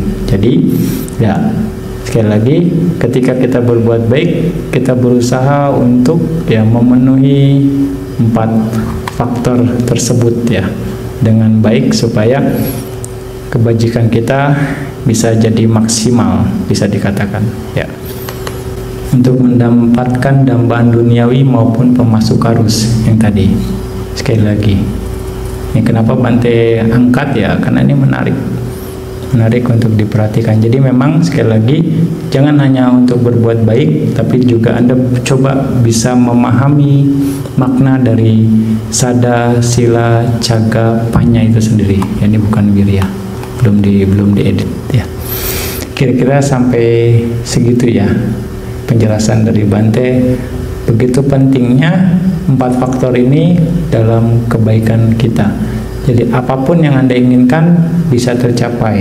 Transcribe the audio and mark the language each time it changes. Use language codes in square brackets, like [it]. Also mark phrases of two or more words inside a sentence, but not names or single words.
[id] Jadi ya, sekali lagi, ketika kita berbuat baik, kita berusaha untuk ya memenuhi 4 faktor tersebut ya dengan baik, supaya kebajikan kita bisa jadi maksimal, bisa dikatakan ya, untuk mendapatkan dambaan duniawi maupun pemasuk arus yang tadi. Sekali lagi, ini kenapa Bante angkat ya, karena ini menarik untuk diperhatikan. Jadi memang sekali lagi, jangan hanya untuk berbuat baik, tapi juga Anda coba bisa memahami makna dari [pi] sada, sila, caga, panya [id] itu sendiri. Ya, ini bukan wirya, belum diedit ya. Kira-kira sampai segitu ya penjelasan dari Bante. Begitu pentingnya 4 faktor ini dalam kebaikan kita. Jadi apapun yang Anda inginkan bisa tercapai.